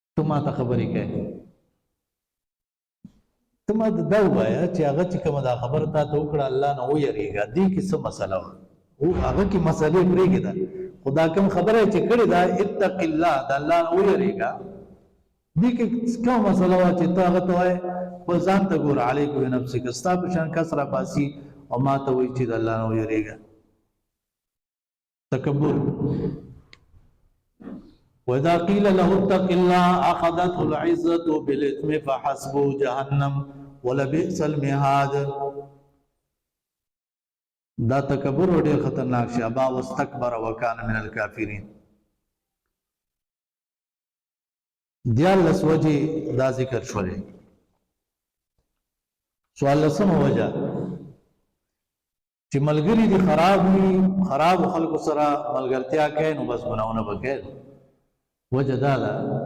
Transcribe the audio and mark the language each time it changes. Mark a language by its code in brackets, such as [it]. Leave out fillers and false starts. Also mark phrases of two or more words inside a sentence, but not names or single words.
[ps] ما ته خبرې کوي ته ما دا ووایه چې هغه چې کومه دا خبره تا ته وکړه الله نه ویریږه دې کې څه مسله وه او هغه کې مسلې پرېږده خو دا کوم خبره چې کړې ده [ar] اتق الله [ps] د الله نه ویریږه دې کې کومه مسله وه چې ته هغه ته وایې خپل ځان ته ګوره [ar] علیک بنفسک [ps] ستا په شان کس راباسي او ما ته وایي چې د الله نه ویریږه تکبر [ar] وإذا قيل له اتق الله أخذته العزة بالإثم فحسبه جهنم ولبئس المهاد [ps] دا تکبر ډېر خطرناک شي [ar] ابا واستكبر وكان من الكافرين [ps] دیالس وجه دا ذکر شولې سوال لسم وجه چې ملګری دي خراب خلکو سره ملګرتیا کوي نو بس ګناونه وکړي وجه دا ده